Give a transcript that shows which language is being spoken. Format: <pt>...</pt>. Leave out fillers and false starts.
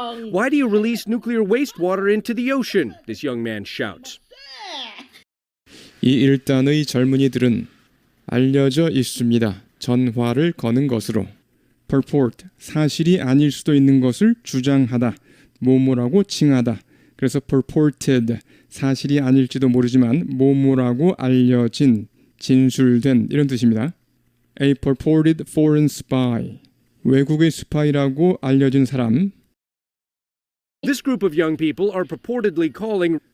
<en>Why do you release nuclear wastewater into the ocean? This young man shouts.</en> <ko>이 일단의 젊은이들은 알려져 있습니다. 전화를 거는 것으로 purport, 사실이 아닐 수도 있는 것을 주장하다, 모모라고 칭하다, 그래서 purported, 사실이 아닐지도 모르지만 뭐뭐라고 알려진, 진술된 이런 뜻입니다.</ko> <en>A purported foreign spy,</en> <ko>외국의 스파이라고 알려진 사람.</ko> <en>This group of young people are purportedly calling</en>